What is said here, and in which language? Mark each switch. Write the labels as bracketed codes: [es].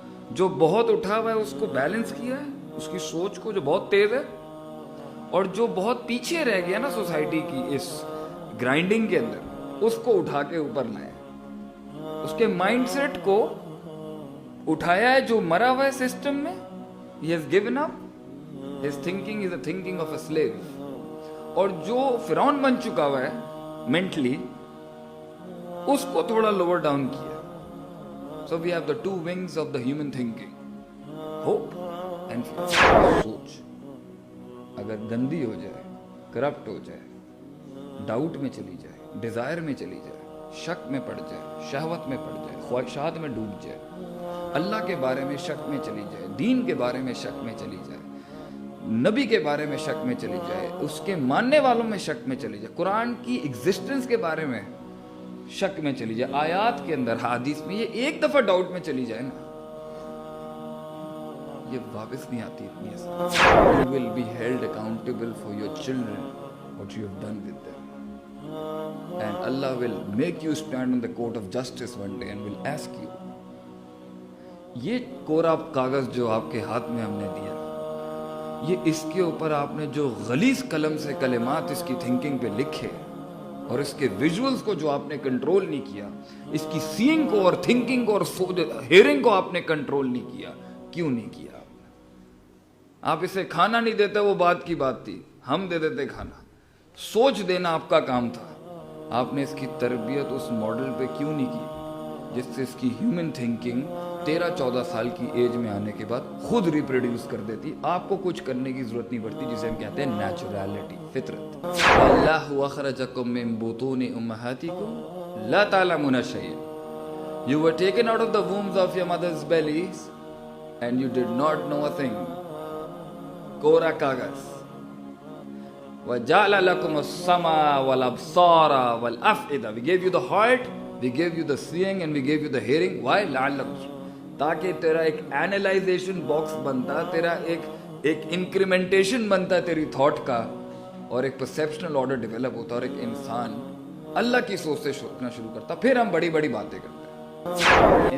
[ur] جو بہت اٹھا ہوا ہے اس کو بیلنس کیا ہے، اس کی سوچ کو جو بہت تیز ہے، اور جو بہت پیچھے رہ گیا نا سوسائٹی کی اس گرائنڈنگ کے اندر، اس کو اٹھا کے اوپر لائے. اس کے مائنڈ سیٹ کو اٹھایا ہے جو مرا ہوا ہے سسٹم میں. [en] He has given up. His thinking is the thinking of a slave. [ur] اور جو فرعون بن چکا ہوا ہے مینٹلی، اس کو تھوڑا لوور ڈاؤن کیا. [en] So we have the two wings of the human thinking, hope and fear. [ur] سوچ اگر گندی ہو جائے، کرپٹ ہو جائے، ڈاؤٹ میں چلی جائے، ڈیزائر میں چلی جائے، شک میں پڑ جائے، شہوت میں پڑ جائے، خواہشات میں ڈوب جائے، اللہ کے بارے میں شک میں چلی جائے، دین کے بارے میں شک میں چلی جائے، نبی کے بارے میں شک میں چلی جائے، اس کے ماننے والوں میں شک میں چلی جائے، قرآن کی ایگزسٹنس کے بارے میں شک میں چلی جائے، آیات کے اندر، حدیث میں، یہ ایک دفعہ ڈاؤٹ میں چلی جائے نا، یہ واپس نہیں آتی اتنی آسان. [en] You will be held accountable for your children, what you have done with them. And Allah will make you stand on the court of justice one day and will ask you. [ur] یہ کورا کاغذ جو آپ کے ہاتھ میں ہم نے دیا، یہ اس کے اوپر آپ نے جو غلیظ قلم سے کلمات اس کی تھنکنگ پہ لکھے، اور اس کے ویژولز کو جو آپ نے کنٹرول نہیں کیا، اس کی سینگ کو اور تھنکنگ کو اور ہیئرنگ کو آپ نے کنٹرول نہیں کیا. کیوں نہیں کیا؟ آپ اسے کھانا نہیں دیتے، وہ بات کی بات تھی، ہم دے دیتے کھانا. سوچ دینا آپ کا کام تھا. آپ نے اس کی تربیت اس ماڈل پہ کیوں نہیں کی جس سے اس کی ہیومن تھنکنگ 13-14 سال کی ایج میں آنے کے بعد خود ریپروڈیوس کر دیتی. آپ کو کچھ کرنے کی ضرورت نہیں پڑتی، جسے ہم کہتے ہیں نیچرلٹی، فطرت. [ar] اللہ اخرجکم من بطون امہاتکم لا تعلمون شیئا. [en] You were taken out of the wombs of your mother's bellies and you did not know a thing. [ur] کورا کاغذ. [ar] وَجَعْلَ لَكُمُ السَّمْعَ وَالْأَبْصَارَ وَالْأَفْئِدَةَ. [en] We gave you the heart, we gave you the seeing and we gave you the hearing. Why? [ar] لَعَلَّكُمْ. [ur] تاکہ تیرا ایک اینالائزیشن box بنتا، تیرا ایک انکریمنٹیشن بنتا تیری تھاٹ کا، اور ایک پرسیپشنل آرڈر ڈیولپ ہوتا، اور ایک انسان اللہ کی سوچ سے سوچنا شروع کرتا. پھر ہم بڑی بڑی باتیں کرتے ہیں.